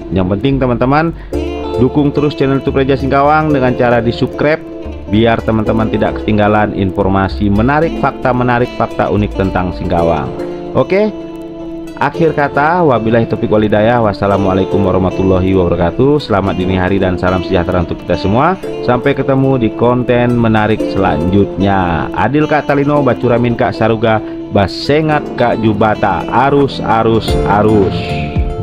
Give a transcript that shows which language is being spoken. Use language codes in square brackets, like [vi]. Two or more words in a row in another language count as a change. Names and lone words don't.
[id] Yang penting teman-teman dukung terus channel YouTube Reja Singkawang dengan cara di subscribe, biar teman-teman tidak ketinggalan informasi menarik, fakta unik tentang Singkawang. Oke, akhir kata [ar] وبالله التوفيق والهداية. والسلام عليكم ورحمة الله وبركاته. [id] Selamat dini hari dan salam sejahtera untuk kita semua. Sampai ketemu di konten menarik selanjutnya. [knx] Adil Kak Talino, Bacuramin Kak Saruga, Basengat Kak Jubata, arus.